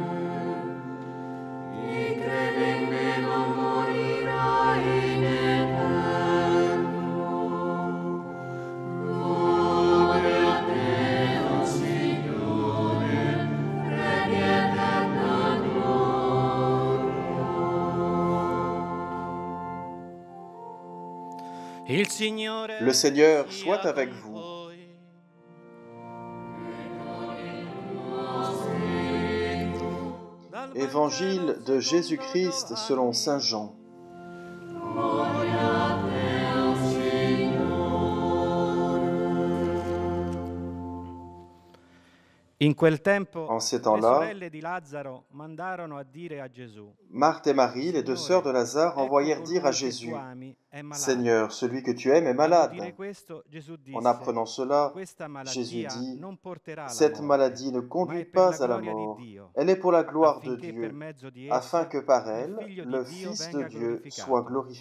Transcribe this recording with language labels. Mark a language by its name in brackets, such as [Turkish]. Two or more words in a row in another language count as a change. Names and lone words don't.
[Italian] Chi crede in me non morirà in eterno. Lode a te, o Signore, re di eterna gloria. [French] Le Seigneur soit avec vous. Évangile de Jésus-Christ selon Saint Jean. [Italian] Gloria a te, o Signore. In quel tempo, [French] En ces [Italian] le [French] temps-là, [Italian] sorelle di Lazzaro mandarono a dire a Gesù: [French] Marthe et Marie, les deux sœurs de Lazare, envoyèrent dire à Jésus, « Seigneur, celui que tu aimes est malade. » En apprenant cela, Jésus dit, « Cette maladie ne conduit pas à la mort, elle est pour la gloire de Dieu, afin que par elle, le Fils de Dieu soit glorifié.